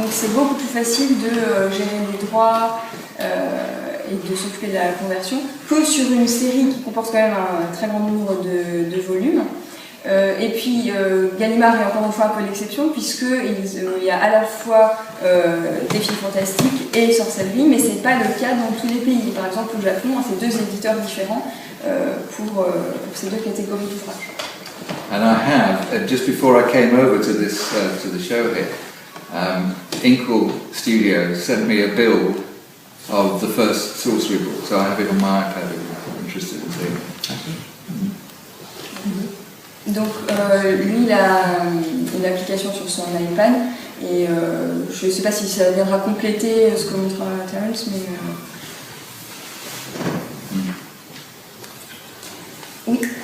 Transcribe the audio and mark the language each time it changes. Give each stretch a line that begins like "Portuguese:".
French: Donc, c'est beaucoup plus facile de gérer les droits et de s'occuper de la conversion que sur une série qui comporte quand même un très grand nombre de volumes. Et puis Gallimard est encore une fois un peu l'exception puisqu'il y a à la fois des films fantastiques et sorcellerie, mais ce n'est pas le cas dans tous les pays. Par exemple au Japon, c'est deux éditeurs différents pour ces deux catégories d'ouvrages.
English: And I have, just before I came over to this to the show here, Inkle Studios sent me a build of the first sorcery book, so I have it on my iPad if you're interested in seeing it.
French: Donc lui il a une application sur son iPad et je ne sais pas si ça viendra compléter ce que montrera Terence, mais oui.